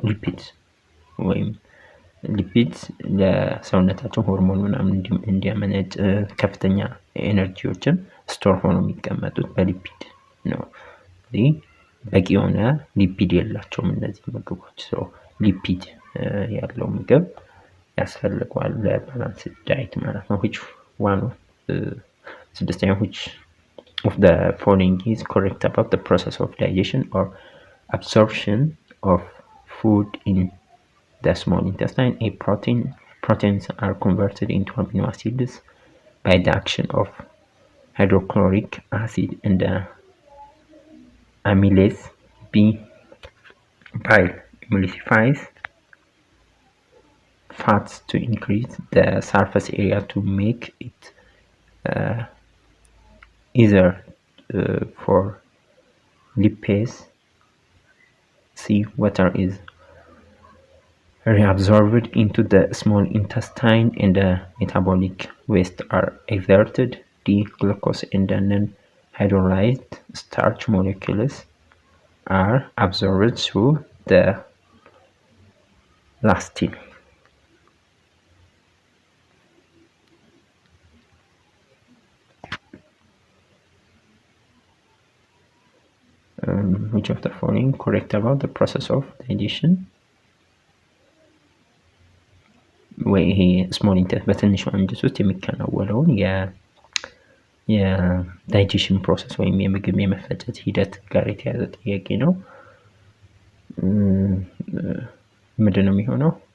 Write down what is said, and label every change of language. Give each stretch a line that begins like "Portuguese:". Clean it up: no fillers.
Amharic: ሊፒድስ ወይም ሊፒድስ ለሰውነታችን ሆርሞን ምናምን እንዲያመነጭ ከፍተኛ ኤነርጂዎችን ስቶር ሆኖ የሚቀመጡት በሊፒድ ነው። ስለዚህ በቂ የሆነ ሊፒድ የላቸውም እነዚህ ምግቦች። ሊፒድ ያለው ምግብ ያስፈልገዋል ለባላንስ ዳይት ማለት ነው።
English: which one
Amharic: ስድስተኛው
English: which of the following is correct about the process of digestion or absorption of food in the small intestine? A proteins are converted into amino acids by the action of hydrochloric acid and the amylase. B. Bile emulsifies fats to increase the surface area to make it easier for lipase. C. Water is reabsorbed into the small intestine and the metabolic waste are exerted. D. Glucose and the non-hydrolyzed starch molecules are absorbed through the lastin. Which of the following correct about the process of digestion?
Amharic: ወይ ይሄ ስሞል ኢንተስታይን በትንሹ አንጀት ውስጥ የሚከናወነውን የዳይጀሽን ፕሮሰስ ወይም የምግብ የመፈጨት ሂደት ጋር የተያዘ ጥያቄ ነው። ምንድን ነው የሚሆነው?